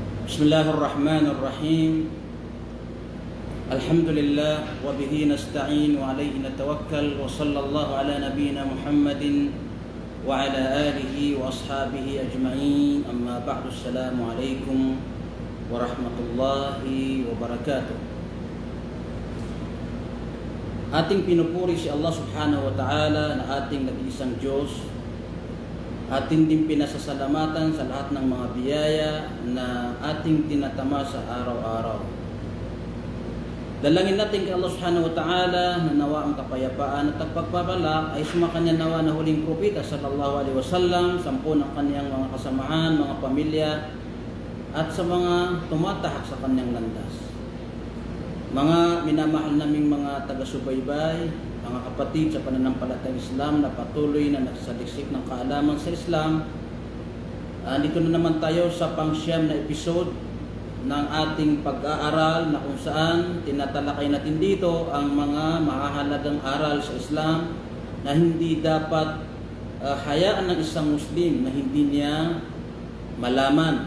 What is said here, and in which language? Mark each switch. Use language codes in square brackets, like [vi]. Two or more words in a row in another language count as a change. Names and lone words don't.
[ar] بسم الله الرحمن الرحيم. الحمد لله وبه نستعين وعليه نتوكل وصلى الله على نبينا محمد وعلى آله وأصحابه أجمعين. أما بعد، السلام عليكم ورحمة الله وبركاته. [tl] Ating pinupuri si Allah [ar] سبحانه وتعالى [tl] na ating nag-iisang Diyos. Ating din pinasasalamatan sa lahat ng mga biyaya na ating tinatama sa araw-araw. Dalangin natin kay Allah [ar] سبحانه وتعالى [tl] na nawa ang kapayapaan at pagpapala ay sumakanya nawa na huling propeta [ar] صلى الله عليه وسلم, [tl] sampu ng kanyang mga kasamahan, mga pamilya, at sa mga tumatahak sa kanyang landas. Mga minamahal naming mga taga-subaybay, mga kapatid sa pananampalatayang Islam na patuloy na nagsaliksik ng kaalaman sa Islam, dito na naman tayo sa pang-siyam na episode ng ating pag-aaral na kung saan tinatalakay natin dito ang mga mahahalagang aral sa Islam na hindi dapat hayaan ng isang Muslim na hindi niya malaman.